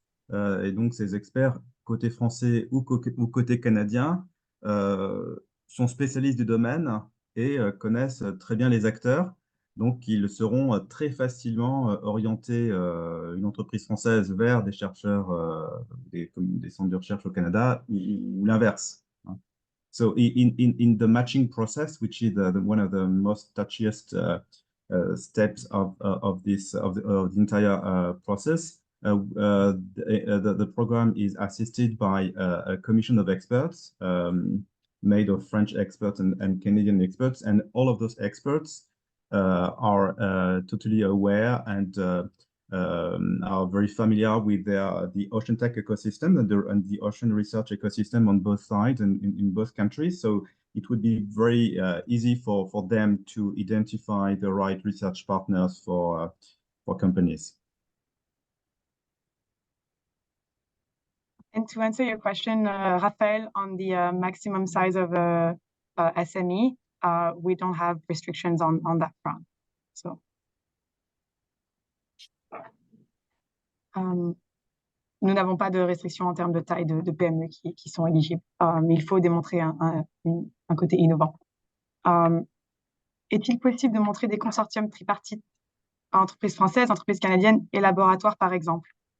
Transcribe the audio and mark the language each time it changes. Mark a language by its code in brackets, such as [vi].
[fr] Et donc, ces experts, côté français ou côté canadien, sont spécialistes du domaine et connaissent très bien les acteurs. Donc, ils seront très facilement orientés, une entreprise française vers des chercheurs, des centres de recherche au Canada, ou l'inverse. [en] So, in the matching process, which is one of the most touchiest steps of the entire process, the program is assisted by a commission of experts made of French experts and Canadian experts, and all of those experts are totally aware and are very familiar with the ocean tech ecosystem and the ocean research ecosystem on both sides and in both countries. So it would be very easy for them to identify the right research partners for companies. And to answer your question, Raphael, on the maximum size of a SME, we don't have restrictions on that front. [fr] So, nous n'avons pas de restrictions en termes de taille de PME qui sont éligibles, mais il faut démontrer un côté innovant. Est-il possible de montrer des consortiums tripartites à entreprises françaises, entreprises canadiennes et laboratoires, par exemple?